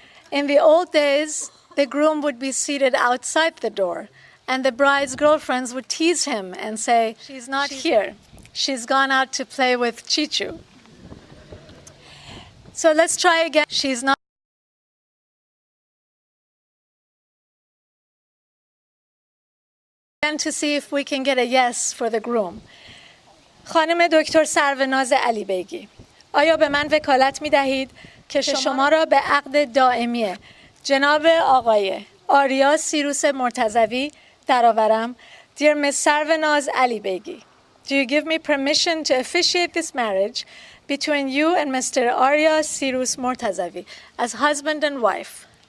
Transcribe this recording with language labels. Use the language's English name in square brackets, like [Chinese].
[English] In the old days, the groom would be seated outside the door, and the bride's girlfriends would tease him and say, she's not here. She's gone out to play with Chichu. So let's try again. She's not. And to see if we can get a yes for the groom. [Persian] خانم دکتر سروناز علی بیگی، آیا به من وکالت می دهید که شما را به عقد دائمی جناب آقای آریا سیروس مرتضوی درآورم؟ [English] Dear Ms. Sarvanaz Ali Begi, do you give me permission to officiate this marriage between you and Mr. Arya Sirus Mortazavi as husband and wife?